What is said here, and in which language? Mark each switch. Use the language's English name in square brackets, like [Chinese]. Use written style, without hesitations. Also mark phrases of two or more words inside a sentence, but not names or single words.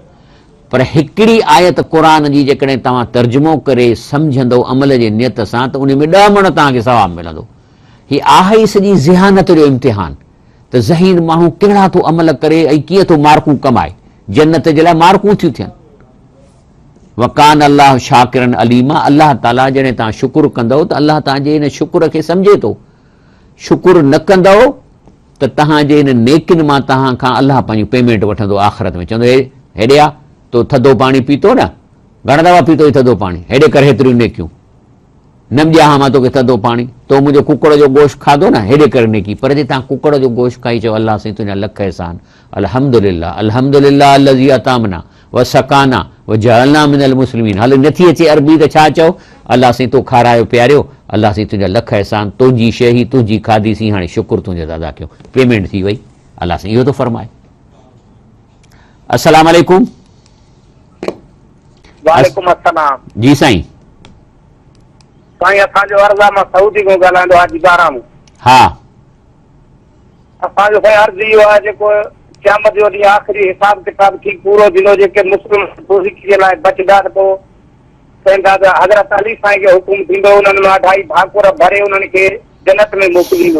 [Sindhi] पर हिकिड़ी आयत क़ुरान जी जेकॾहिं तव्हां तर्जुमो करे सम्झंदो अमल जे नियत सां, त उन में 10 मण तव्हांखे सवाबु मिलंदो। हीअ आहे ई सॼी ज़हानत जो इम्तिहान, त ज़हीन माण्हू कहिड़ा थो अमल करे ऐं कीअं थो मार्कूं कमाए। जन्नत जे लाइ मार्कूं थियूं थियनि। [Arabic] وكان الله شاكرا عليما. [Sindhi] अल्लाह ताला जॾहिं तव्हां शुक्र कंदव त अल्लाह तव्हांजे हिन शुक्र खे सम्झे थो। शुक्र न कंदव त तव्हांजे हिन नेकिन मां तव्हां खां अल्लाह पंहिंजी पेमेंट वठंदो आख़िरत में। चवंदो हेॾे आ, तो थधो पाणी पीतो न, घणा दफ़ा पीतो थधो पाणी, हेॾे करे हेतिरियूं नेकियूं। न ॾियां हा मां तोखे थधो पाणी, तो मुंहिंजो कुकड़ जो गोश्त खाधो न, हेॾे करे नेकी। पर जे तव्हां कुकड़ जो गोश्त खाई चओ अल्लाह साईं तुंहिंजा लख एहसान, [Arabic] الحمد لله الحمد لله الذي أطعمنا وسقانا وجعلنا من المسلمين. [Sindhi] हल नथी अचे अरबी त छा चओ? अल्लाह साईं तो खारायो पीआरियो, अल्लाह साईं तुंहिंजा लख एहसान, तुंहिंजी शइ ही तुंहिंजी खाधीसीं, हाणे शुक्र तुंहिंजो अदा कयो, पेमेंट थी वई। अल्लाह साईं इहो थो फरमाए। [Arabic] السلام عليكم. وعليكم السلام. [Sindhi] जी साईं। साईं असांजो अर्ज़ु आहे, मां सऊदी खां ॻाल्हाईंदो हाजी बाराम। हा। असांजो साईं अर्ज़ु इहो आहे, जेको क़यामत जो ॾींहुं आख़िरी हिसाब किताब ठीक पूरो थींदो, जेके मुस्लिम जे लाइ बचंदा, त पोइ चवंदा त हज़रत अली साईं खे हुकुम थींदो, उन्हनि मां 2.5 भाकुर भरे उन्हनि खे जन्नत में मोकिलींदो।